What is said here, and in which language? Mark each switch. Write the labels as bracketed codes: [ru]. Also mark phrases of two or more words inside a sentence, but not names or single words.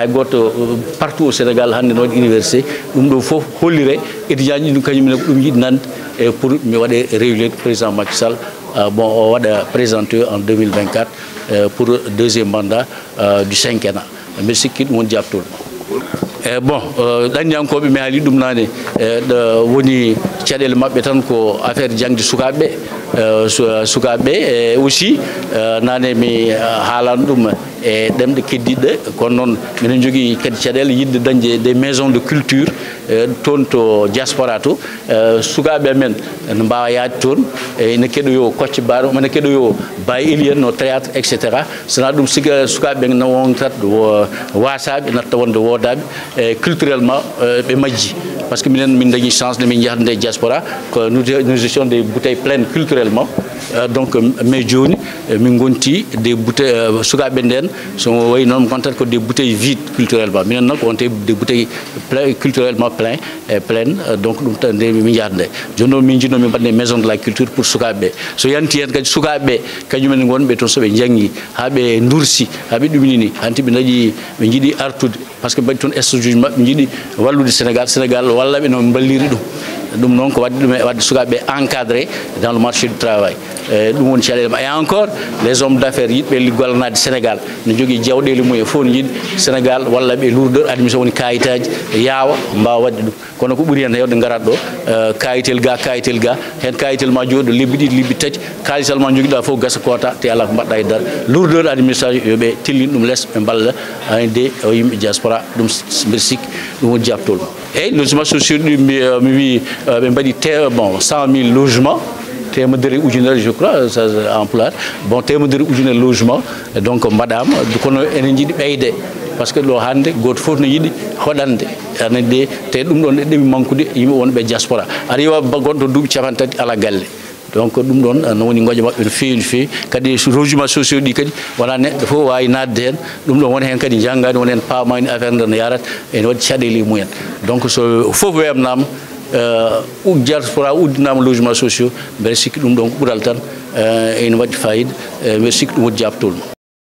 [ff] goto [fr] partout au Sénégal [ff] hande no waɗi université ɗum ɗo foof hollire étudiant ji ɗum kañumne ko ɗum yiɗi nande e pour mi waɗe régulier président Macky Sall bon o waɗa [fr] présenté en 2024 pour deuxième mandat du cinquennat [ff] mbiɗa sikki ɗum woni jabtol bon ɗanndiyankoɓe mi haali ɗum nane woni caɗele maɓɓe tan ko affaire jangde sukaɓe e aussi nane mi haalano ɗum e ɗemɗe keddiɗɗe kono noon minen jogui kadi caɗele yidde dañde [fr] des maisons de culture [ff] toon to diaspora to sukaɓe amen ne mbawa yaade toon ene keɗoyo Kocce Barma ene keɗoyo Baye Eli en no [fr] théâtre etc [ff] sona ɗum siga sukaɓe no wontat wasaɓe natta wonde wodaɓe culturellement ɓe majji [fr] par ce que [ff] minen min dañi [fr] chance de [ff] min jahde nde diaspora [fr] que nous étions des bouteilles pleines culturellement donc mais [ff] joni min gonti [fr] des bouteilles [ff] sukaɓe nden so wayi noon mi gontat ko [fr] des bouteilles vides culturellement [ff] minen noon ko wonte [fr] des bouteilles culturellement pleines donc [ff] ɗum tan nde min jahde nde joni noon min jinno min mbaɗne [fr] maison de la culture pour [ff] sukaɓeɓe so yanti hen kadi sukaɓeɓe kañumen gonɓe toon soɓe janggi haaɓe dursi haaɓe ɗuminini hanti ɓe dañi ɓe jiiɗi artude [fr] par ce que [ff] mbaɗi toon stage uji mabɓe jiiɗi wallude Sénégal wallaɓe no balliri ɗum noon ko wadde ɗum e wadde sukaɓe [fr] encadré dans le marché du travail [ff] ɗum woni caɗele ma [fr] et encore les hommes d'affaires [ff] yiɗɓe gollanade Sénégal ne jogui jawɗele mumen fof ne yiiɗi Sénégal wallaɓe [fr] lourdeur admission [ff] woni kayitaji yaawa mbawa wadde ɗum kono ko ɓuuri hen hewde garat ɗo kayitel ga hen kayitel ma jooɗo lebbi ɗiɗi lebbi tati kalisal ma joguiɗa fof gasa kota te ala ko mbaɗɗa e dar [fr] lourdeur administration [ff] yoɓe tellin ɗum less ɓe balla de yimɓe diaspora ɗum mbiɗa sikki ɗum woni jabtol eyyi [fr] logement sociaux [ff] ɗi mi wi ɓe mbaɗi 100 000 logements temedere ujunere [fr] je crois ça emploie bon [ff] temedere ujunere [fr] logement donc [ff] mbaɗama kono enen jiiɗi ɓeyde par [fr] ce que [ff] ɗo hande goto foof no yiiɗi hoɗande anande te ɗum ɗon ɗeɗemi manqude yimɓe wonɓe diaspora aɗa yiwa gonɗo duuɓi capantati ala galle donc ɗum ɗon no woni goƴa maɓɓe no fewi no fewi kadi [fr] logement sociaux [ff] ɗi kadi wona neɗɗo fof wawi nadde hen ɗum ɗon woni hen kadi janggani woni hen pamani affaire nde no yarat ene waɗi caɗele mumen donc so foof wemnama diaspora uddinama [fr] logement sociaux [ff] mbeɗa sikki ɗum ɗon ko ɓuural tan ene waɗi fayida mbeɗa sikki ɗum woni jabtol